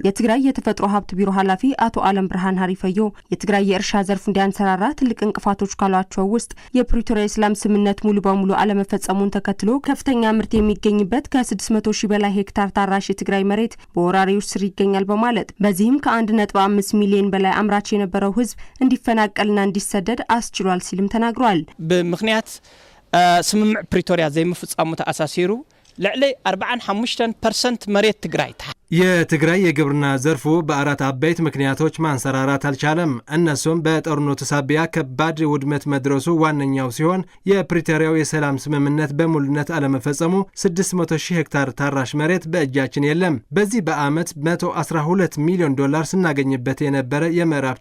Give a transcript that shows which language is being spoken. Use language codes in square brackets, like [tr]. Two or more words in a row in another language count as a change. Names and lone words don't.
[am] የትግራይ የተፈጥሮ ሀብት ቢሮ ኃላፊ አቶ አለም ብርሃን ሀሪፈዮ የትግራይ የእርሻ ዘርፍ እንዲያንሰራራ ትልቅ እንቅፋቶች ካሏቸው ውስጥ የፕሪቶሪያ የሰላም ስምምነት ሙሉ በሙሉ አለመፈጸሙን ተከትሎ ከፍተኛ ምርት የሚገኝበት ከ600 በላይ ሄክታር ታራሽ የትግራይ መሬት በወራሪዎች ስር ይገኛል በማለት በዚህም ከ1.5 ሚሊዮን በላይ አምራች የነበረው ህዝብ እንዲፈናቀልና እንዲሰደድ አስችሏል ሲልም ተናግሯል። [ti] በምክንያት ስምምዕ ፕሪቶሪያ ዘይምፍጻሙ ተአሳሲሩ ልዕሊ 45% መሬት ትግራይ [am] የትግራይ የግብርና ዘርፉ በአራት አበይት ምክንያቶች ማንሰራራት አልቻለም። እነሱም በጦርነቱ ሳቢያ ከባድ ውድመት መድረሱ ዋነኛው ሲሆን የፕሪቶሪያው የሰላም ስምምነት በሙሉነት አለመፈጸሙ 600,000 ሄክታር ታራሽ መሬት በእጃችን የለም። በዚህ በአመት 112 ሚሊዮን ዶላር ስናገኝበት የነበረ የምዕራብ